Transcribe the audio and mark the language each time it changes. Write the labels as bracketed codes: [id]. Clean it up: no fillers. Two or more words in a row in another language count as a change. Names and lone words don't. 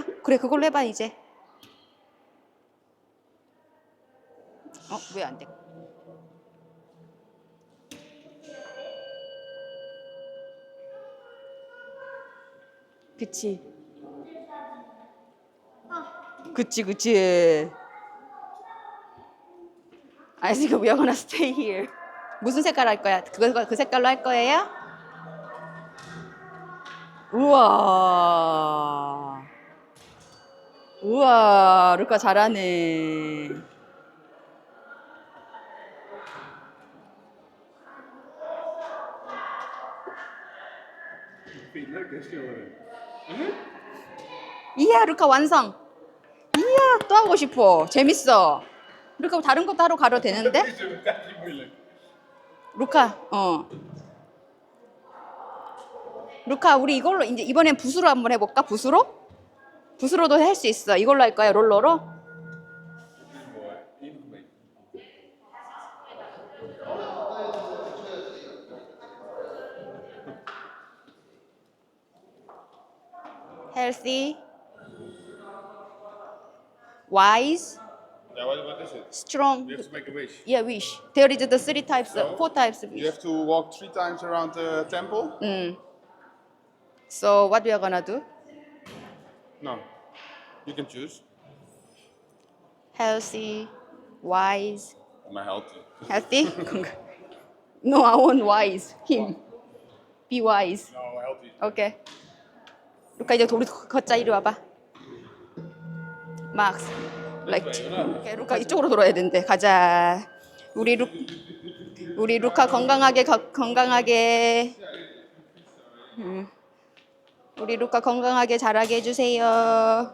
[ko] 그래, 그걸로 해봐 이제. 왜 안 돼? 그치. 그치. [en] I think we are gonna stay here. [ko] 무슨 색깔 할 거야? 그 색깔로 할 거예요? 우와, 루카 잘하네. [nl] Vind je het leuk, hè, schilderen? [ko] 이야, 루카 완성. 이야, 또 하고 싶어. 재밌어. 루카 다른 것도 하러 가도 되는데? [nl] Is het niet moeilijk? [ko] 루카, 루카, 우리 이걸로 이제 이번엔 붓으로 한번 해볼까? 붓으로? 붓으로도 할 수 있어. 이걸로 할 거야, 롤러로? [nl] Dit is mooi. Hier nog een beetje. [en] Healthy, wise, Ja, what is it? strong. You have to make a wish. Yeah, wish. There is the three types, So, four types of You wish. have to walk 3 times around the temple. So what we are gonna do? No. You can choose. Healthy, wise, Maar healthy. healthy. No, I want wise. Him. Be wise. No, healthy. [ko] 오케이. 루카 이제 우리 걷자. 이리 와봐. 막스. 오케이, 루카 이쪽으로 돌아야 된대. 가자. 우리 루카 건강하게 건강하게. 우리 루카 건강하게 자라게 해주세요.